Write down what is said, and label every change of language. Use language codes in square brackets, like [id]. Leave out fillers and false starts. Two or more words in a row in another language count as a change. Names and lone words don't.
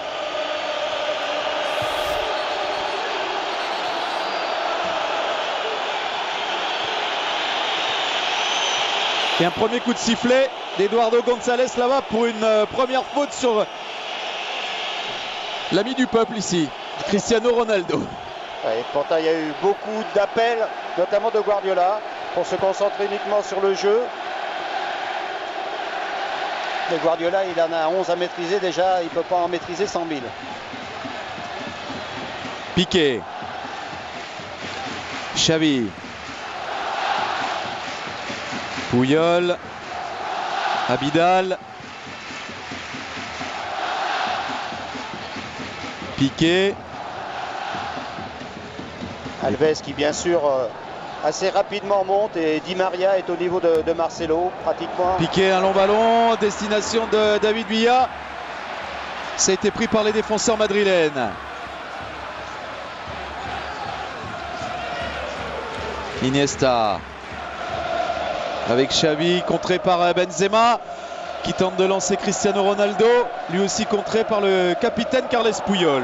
[fr] Et un premier coup de sifflet d'Eduardo González là-bas pour une première faute sur l'ami du peuple ici, Cristiano Ronaldo. Et pourtant il y a eu beaucoup d'appels, notamment de Guardiola, pour se concentrer uniquement sur le jeu. Mais Guardiola, il en a 11 à maîtriser déjà, il ne peut pas en maîtriser 100 000. Piqué. Xavi. Puyol. Abidal. Piqué. Alves qui bien sûr assez rapidement monte, et Di Maria est au niveau de Marcelo pratiquement. Piqué, un long ballon, destination de David Villa. Ça a été pris par les défenseurs madrilènes. Iniesta avec Xavi, contré par Benzema qui tente de lancer Cristiano Ronaldo, lui aussi contré par le capitaine Carles Puyol.